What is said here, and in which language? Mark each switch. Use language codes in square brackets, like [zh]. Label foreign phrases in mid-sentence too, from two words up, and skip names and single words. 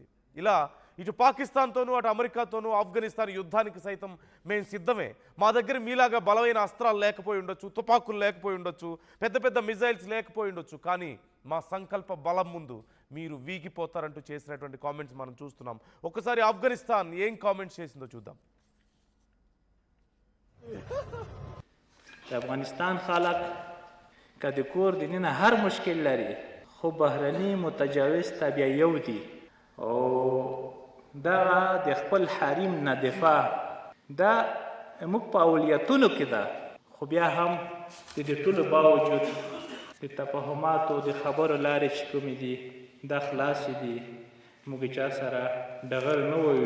[te] ఇలా ఇటు పాకిస్తాన్తోనూ అటు అమెరికాతోనూ ఆఫ్ఘనిస్తాన్ యుద్ధానికి సైతం మేము సిద్ధమే, మా దగ్గర మీలాగా బలమైన అస్త్రాలు లేకపోయి ఉండొచ్చు, తుపాకులు లేకపోయి ఉండొచ్చు, పెద్ద పెద్ద మిజైల్స్ లేకపోయి ఉండొచ్చు, కానీ మా సంకల్ప బలం ముందు మీరు వీగిపోతారంటూ చేసినటువంటి కామెంట్స్ మనం చూస్తున్నాం. ఒకసారి ఆఫ్ఘనిస్తాన్ ఏం కామెంట్స్ చేసిందో చూద్దాం. [ps] افغانستان خلق که د کور دننه هر مشکل لري خو بهرني متجاوز ته بیا یو دي او دغه د خپل حریم نه دفاع دا موږ په اولویتونو کې ده، خو بیا هم د دې ټولو باوجود د تفاهماتو د خبرو لارې چې کومې دي دا خلاصې دي، موږ چا سره ډغر نه وایو.